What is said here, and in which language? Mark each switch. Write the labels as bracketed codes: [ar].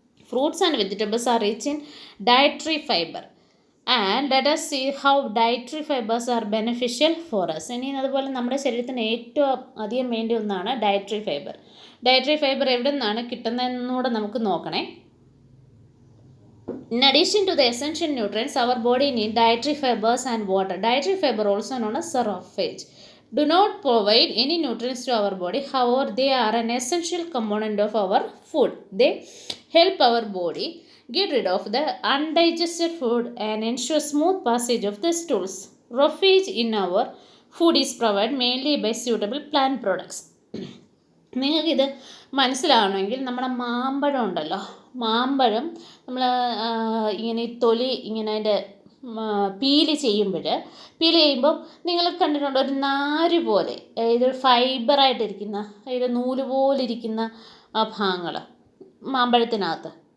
[en] Fruits and vegetables are rich in dietary fibre and let us see how dietary fibers are beneficial for us. [ml] ഇനി അതുപോലെ നമ്മുടെ ശരീരത്തിന് ഏറ്റവും അധികം വേണ്ട ഒന്നാണ് ഡയറ്ററി ഫൈബർ. ഡയറ്ററി ഫൈബർ എവിടെ നിന്നാണ് കിട്ടുന്നതെന്നൂടെ നമുക്ക് നോക്കണേ. [en] In addition to the essential nutrients, our body needs dietary fibers and water. Dietary fiber, also known as roughage, do not provide any nutrients to our body. However, they are an essential component of our food. They help our body get rid of the undigested food and ensure smooth passage of the stools. Roughage in our food is provided mainly by suitable plant products. [ml] നിങ്ങൾക്കിത് മനസ്സിലാവണമെങ്കിൽ നമ്മുടെ മാമ്പഴം ഉണ്ടല്ലോ, മാമ്പഴം നമ്മൾ ഇങ്ങനെ തൊലി ഇങ്ങനെ അതിൻ്റെ പീല് ചെയ്യുമ്പോൾ നിങ്ങൾ കണ്ടിട്ടുണ്ടോ ഒരു നാര് പോലെ, അതായത് ഫൈബറായിട്ടിരിക്കുന്ന, അതായത് നൂല് പോലെ ഇരിക്കുന്ന ഭാഗങ്ങൾ മാമ്പഴത്തിനകത്ത്.